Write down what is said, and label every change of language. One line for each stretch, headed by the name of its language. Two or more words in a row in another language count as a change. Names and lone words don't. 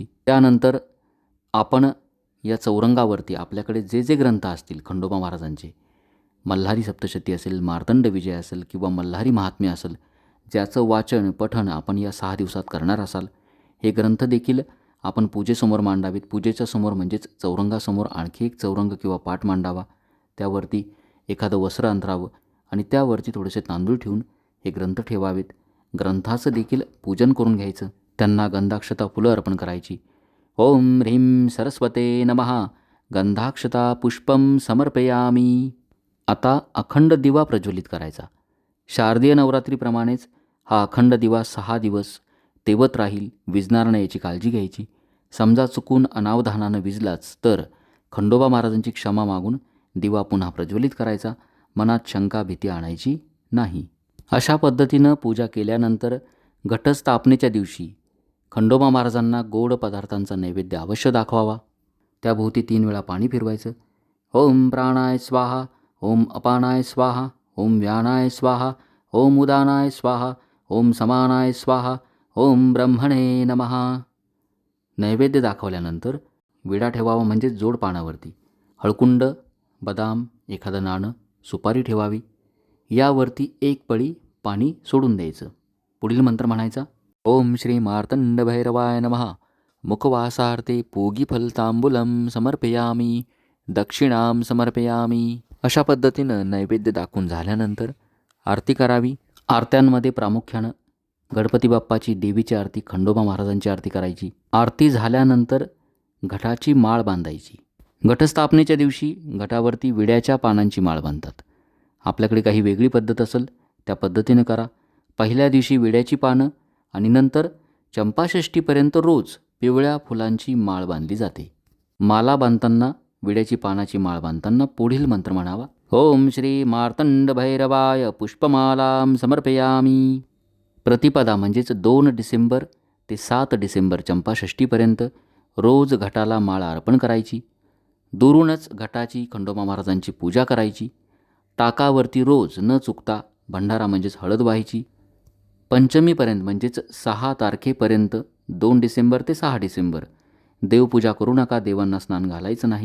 Marathi: त्यानंतर आपण या चौरंगावरती आपल्याकडे जे जे ग्रंथ असतील खंडोबा महाराजांचे, मल्हारी सप्तशती असेल, मार्तंड विजय असेल किंवा मल्हारी महात्म्य असेल, ज्याचं वाचन पठण आपण या 6 दिवसात करणार असाल, हे ग्रंथ देखील आपण पूजेसमोर मांडावेत. पूजेच्या समोर म्हणजेच चौरंगासमोर आणखी एक चौरंग किंवा पाट मांडावा. त्यावरती एखादं वस्त्र अंतरावं आणि त्यावरती थोडेसे तांदूळ ठेवून हे ग्रंथ ठेवावेत. ग्रंथाचं देखील पूजन करून घ्यायचं. त्यांना गंधाक्षता फुलं अर्पण करायची.
Sanskrit: ओम ह्रीं सरस्वते नमः. गंधाक्षता पुष्पम समर्पयामी.
Marathi: आता अखंड दिवा प्रज्वलित करायचा. शारदीय नवरात्रीप्रमाणेच हा अखंड दिवा 6 दिवस तेवत राहील, विझणार नाही याची काळजी घ्यायची. समजा चुकून अनावधानानं विझलाच तर खंडोबा महाराजांची क्षमा मागून दिवा पुन्हा प्रज्वलित करायचा. मनात शंका भीती आणायची नाही. अशा पद्धतीनं पूजा केल्यानंतर घटस्थापनेच्या दिवशी खंडोबा महाराजांना गोड पदार्थांचा नैवेद्य अवश्य दाखवावा. त्याभोवती 3 वेळा पाणी फिरवायचं.
Sanskrit: ओम प्राणाय स्वाहा, ओम अपानाय स्वाहा, ओम व्यानाय स्वाहा, ओम उदानाय स्वाहा, ओम समानाय स्वाहा, ओम ब्रह्मणे नमः.
Marathi: नैवेद्य दाखवल्यानंतर विडा ठेवावा, म्हणजे जोड पानावरती. हळकुंड, बदाम, एखादं नाणं, सुपारी ठेवावी. यावरती 1 पळी पाणी सोडून द्यायचं. पुढील मंत्र म्हणायचा.
Sanskrit: ओम श्री मार्तंड भैरवाय नमः. मुखवासार्थे पूगीफलतांबूलं समर्पयामी, दक्षिणां समर्पयामी.
Marathi: अशा पद्धतीनं नैवेद्य दाखवून झाल्यानंतर आरती करावी. आरत्यांमध्ये प्रामुख्यानं गणपती बाप्पाची, देवीची आरती, खंडोबा महाराजांची आरती करायची. आरती झाल्यानंतर घटाची माळ बांधायची. घटस्थापनेच्या दिवशी घटावरती विड्याच्या पानांची माळ बांधतात. आपल्याकडे काही वेगळी पद्धत असेल त्या पद्धतीनं करा. पहिल्या दिवशी विड्याची पानं आणि नंतर चंपाषष्ठीपर्यंत रोज पिवळ्या फुलांची माळ बांधली जाते. माला बांधताना, विड्याची पानाची माळ बांधताना पुढील मंत्र म्हणावा.
Sanskrit: ओम श्री मार्तंड भैरवाय पुष्पमालां समर्पयामी.
Marathi: प्रतिपदा म्हणजेच 2 डिसेंबर ते 7 डिसेंबर चंपाषष्ठीपर्यंत रोज घटाला माळ अर्पण करायची. दुरूनच घटाची, खंडोबा महाराजांची पूजा करायची. टाकावरती रोज न चुकता भंडारा म्हणजेच हळद वाहायची. पंचमीपर्यंत म्हणजेच 6 तारखेपर्यंत 2 डिसेंबर ते 6 डिसेंबर देवपूजा करू नका, देवांना स्नान घालायचं नाही.